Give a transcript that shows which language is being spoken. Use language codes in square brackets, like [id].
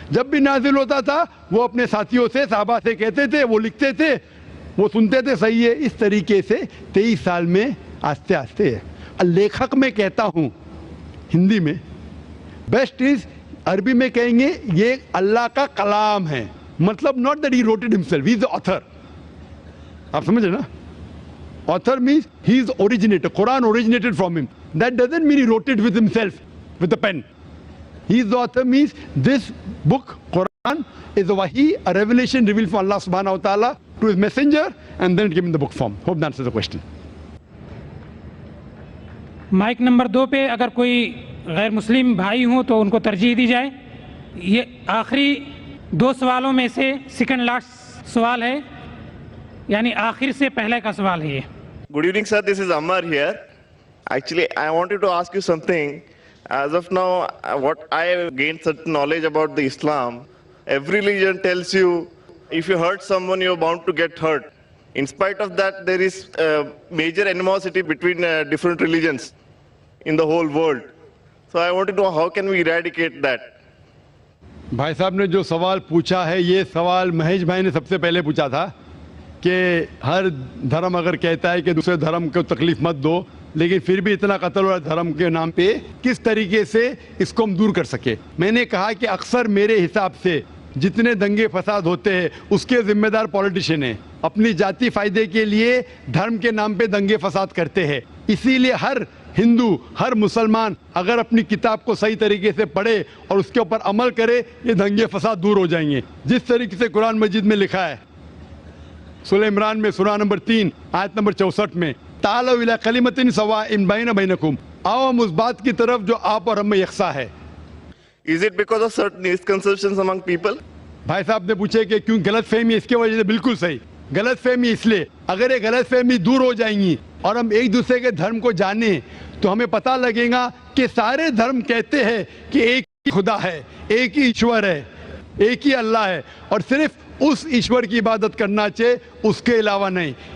[ur] جب بھی نازل ہوتا تھا وہ اپنے ساتھیوں سے، صحابہ سے کہتے تھے، وہ لکھتے تھے، وہ سنتے تھے، صحیح ہے. اس طریقے سے 23 سال میں آہستہ آہستہ. لیکھک میں کہتا ہوں ہندی میں، بیسٹ از، عربی میں کہیں گے یہ اللہ کا کلام ہے. مطلب [en] not that he wrote it himself, he is the author. [ur] آپ سمجھے نا؟ [en] Author means he is the originator. Quran originated from him. That doesn't mean he wrote it with himself, with a pen. He is the author means this book, Quran, is a wahi, a revelation revealed from Allah subhanahu wa ta'ala to his messenger, and then given the book form. Hope that answers the question. [ur] Mic number 2 پہ اگر کوئی غیر مسلم بھائی ہوں تو ان کو ترجیح دی جائے. یہ آخری 2 سوالوں میں سے سیکنڈ لاسٹ سوال ہے، یعنی آخر سے پہلے کا سوال ہے یہ. [en] Good evening, sir. This is Ammar here. Actually, I wanted to ask you something. As of now, what I have gained certain knowledge about the Islam, every religion tells you if you hurt someone, you're bound to get hurt. In spite of that, there is major animosity between different religions in the whole world. So I wanted to know how can we eradicate that? [ur] بھائی صاحب نے جو سوال پوچھا ہے، یہ سوال مہیش بھائی نے سب سے پہلے پوچھا تھا کہ ہر دھرم اگر کہتا ہے کہ دوسرے دھرم کو تکلیف مت دو، لیکن پھر بھی اتنا قتل ہو رہا ہے دھرم کے نام پہ، کس طریقے سے اس کو ہم دور کر سکے. میں نے کہا کہ اکثر میرے حساب سے جتنے دنگے فساد ہوتے ہیں اس کے ذمہ دار پولیٹیشین ہیں، اپنی ذاتی فائدے کے لیے دھرم کے نام پہ دنگے فساد کرتے ہیں. اسی لیے ہر ہندو، ہر مسلمان اگر اپنی کتاب کو صحیح طریقے سے پڑھے اور اس کے اوپر عمل کرے، یہ دنگے فساد دور ہو جائیں گے. جس طریقے سے قرآن مجید میں لکھا ہے سورہ عمران میں سورہ نمبر 3 آیت نمبر 64 میں، [ar] تعالوا الی کلمۃ سواء بین بینکم، [ur] آؤ ہم اس بات کی طرف جو آپ اور ہم میں یکساں ہے. [en] Is it because of certain misconceptions among people? [ur] بھائی صاحب نے پوچھے کہ کیوں غلط فہمی، اس کے وجہ سے بالکل صحیح. غلط فہمی اس لیے، اگر یہ غلط فہمی دور ہو جائیں گی اور ہم ایک دوسرے کے دھرم کو جانیں تو ہمیں پتہ لگے گا کہ سارے دھرم کہتے ہیں کہ ایک ہی خدا ہے، ایک ہی ایشور ہے، ایک ہی اللہ ہے، اور صرف اس ایشور کی عبادت کرنا چاہیے، اس کے علاوہ نہیں.